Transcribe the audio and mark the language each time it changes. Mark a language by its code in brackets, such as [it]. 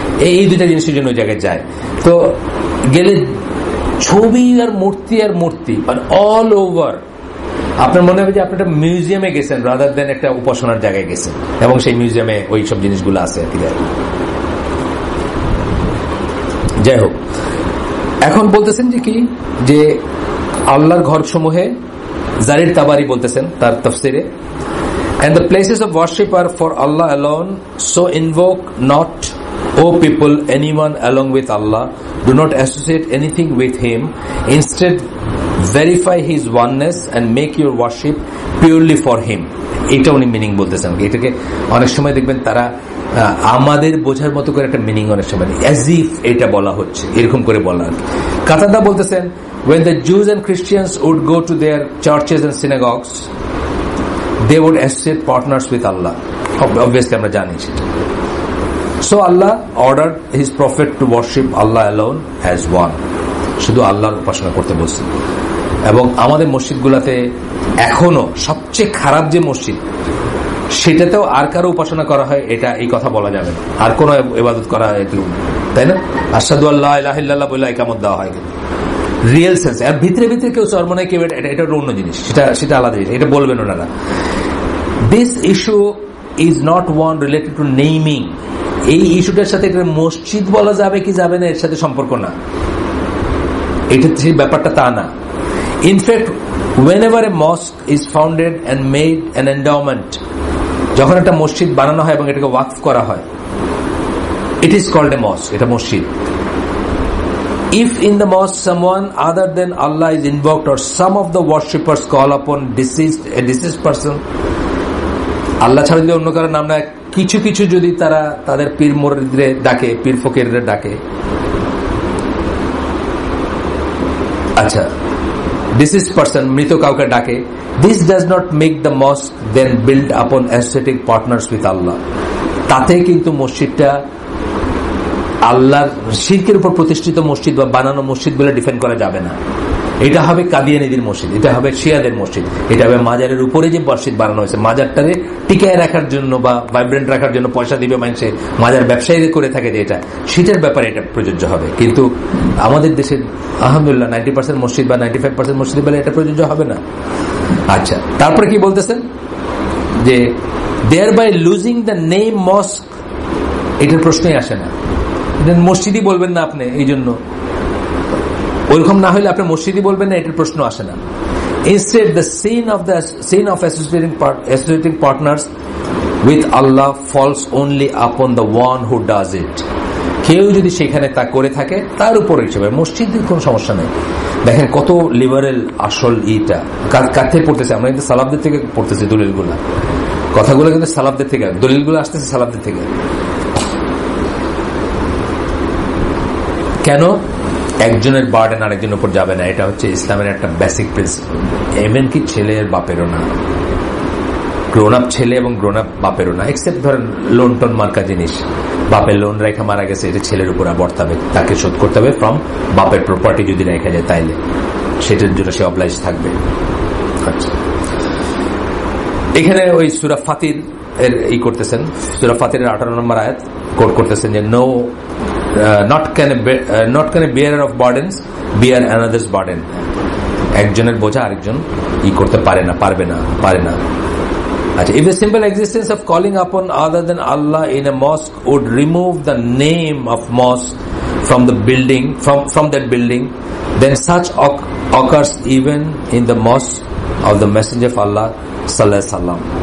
[bn] এই 2টা জিনিসের জন্য ওই জায়গায় যায়। তো গেলে ছবি আর মূর্তি মানে অল ওভার, আপনার মনে হবে যে আপনি একটা মিউজিয়ামে গেছেন রাদার দেন একটা উপাসনার জায়গায় গেছেন, এবং সেই মিউজিয়ামে ওই সব জিনিসগুলো আছে আর কি। যাই হোক, এখন বলতেছেন যে কি, যে আল্লাহর ঘর সমূহে, জারির তাবারি বলতেছেন তার তাফসিরে, [en] and the places of worship are for Allah alone, so invoke not, O people, anyone along with Allah, do not associate anything with him, instead verify his oneness and make your worship purely for him। [bn] এটা উনি meaning বলতেছেন। এটাকে অনেক সময় দেখবেন তারা আমাদের বোঝার মতো করে একটা মিনিং অনেক সময় [en] as if [bn] এটা বলা হচ্ছে, এরকম করে বলা। কাতাদা বলতেছেন [en] when the Jews and Christians would go to their churches and synagogues, they would associate partners with Allah। [bn] Obviously আমরা জানি সেটা। [en] So Allah ordered his prophet to worship Allah alone as one। [bn] শুধু আল্লাহর উপাসনা করতে বলছেন। এবং আমাদের মসজিদগুলোতে এখনো সবচেয়ে খারাপ যে মসজিদ, সেটাতেও আর কারো উপাসনা করা হয়, এটা এই কথা বলা যাবে না, আর কোন ইবাদত করা হয়, তাই না? আশহাদু আল্লা ইলাহা ইল্লাল্লাহ বলে ইকামত দেওয়া হয়, রিয়েল সেন্স। আর ভিতরে ভিতরে কেউ চরমনায় কেউ, এটা অন্য জিনিস, সেটা আলাদা জিনিস, এটা বলবেন ওনারা। [en] This issue is not one related to naming. [bn] এই ইস্যুটার সাথে মসজিদ বলা যাবে কি যাবে না এর সাথে সম্পর্ক না, এটা সেই ব্যাপারটা তা না। [en] in fact whenever a mosque is founded and made an endowment, [bn] যখন একটা মসজিদ বানানো হয় এবং এটাকে ওয়াকফ করা হয়, [en] it is called a mosque, [bn] এটা মসজিদ। [en] If in the mosque someone other than Allah is invoked, or some of the worshippers call upon a deceased person, [bn] আল্লাহ ছাড়া যদি অন্য কারো নাম না, কিছু কিছু যদি তারা তাদের পীর মুরিদরে ডাকে, পীর ফকিররে ডাকে, আচ্ছা ডিসিজ পারসন, মৃত কাউকে ডাকে, [en] This does not make the mosque then build upon associating partners with Allah. [bn] তাতে কিন্তু মসজিদটা আল্লাহর শিরকের উপর প্রতিষ্ঠিত মসজিদ বা বানানো মসজিদ বলে ডিফেন্ড করা যাবে না। এটা হবে কাদিয়ানীদের মসজিদ, এটা হবে শিয়াদের মসজিদ, এটা হবে মাজারের উপরে যে মসজিদ বানানো হয়েছে, মাজারটারে টিকায় রাখার জন্য বা ভাইব্রেন্ট রাখার জন্য পয়সা দিবে মানুষে, মাজার ব্যবসায়ীদের করে থাকে যে এটা, সেটার ব্যাপারে এটা প্রযোজ্য হবে। কিন্তু আমাদের দেশের আলহামদুলিল্লাহ 90% মসজিদ বা 95% মসজিদ বলে এটা প্রযোজ্য হবে না। আচ্ছা, তারপরে কি বলতেছেন যে [en] there by losing the name mosque, [bn] এটার প্রশ্নই আসে না, মসজিদই বলবেন না আপনি, এই জন্য ওইরকম না হলে আপনি মসজিদই বলবেন না, এটার প্রশ্ন আসে না। [en] Instead, the sin of associating partners with Allah falls only upon the one who does it. [bn] কেউ যদি সেখানে তা করে থাকে তার উপর হিসেবে মসজিদের কোন সমস্যা নেই। দেখেন কত লিবারেল আসল ইটা কার থেকে পড়তেছে, আমরা কিন্তু সালাফদের থেকে পড়তেছি দলিলগুলা, কথাগুলো কিন্তু সালাফদের থেকে, দলিলগুলো আসতেছে সালাফদের থেকে। কেন একজনের বার্ডেন আরেকজনের উপর যাবে না, এটা হচ্ছে ইসলামের একটা বেসিক প্রিন্সিপাল। এমন কি ছেলের বাপেরও না, গ্রোন আপ ছেলে এবং গ্রোন আপ বাপেরও না, এক্সেপ্ট ধরেন লোন টোন মার্কা জিনিস, বাপের লোন রেখা মারা গেছে, এটা ছেলের উপর বর্তাবে, তাকে শোধ করতে হবে ফ্রম বাপের প্রপার্টি যদি রেখা যায়, তাইলে সেটার জন্য সে অবলাইজ থাকবে। আচ্ছা, এখানে ওই সূরা ফাতির এর ই করতেছেন, সূরা ফাতিরের 18 নম্বর আয়াত কোট করতেছেন যে [en] No not can a bearer of burdens bear another's burden. [bn] একজনের বোঝা আরেকজন ই করতে পারে না। [en] আচ্ছা, if the simple existence of calling upon other than Allah in a mosque would remove the name of mosque from the building, from that building, then such occurs even in the mosque of the Messenger of Allah sallallahu alaihi wasallam.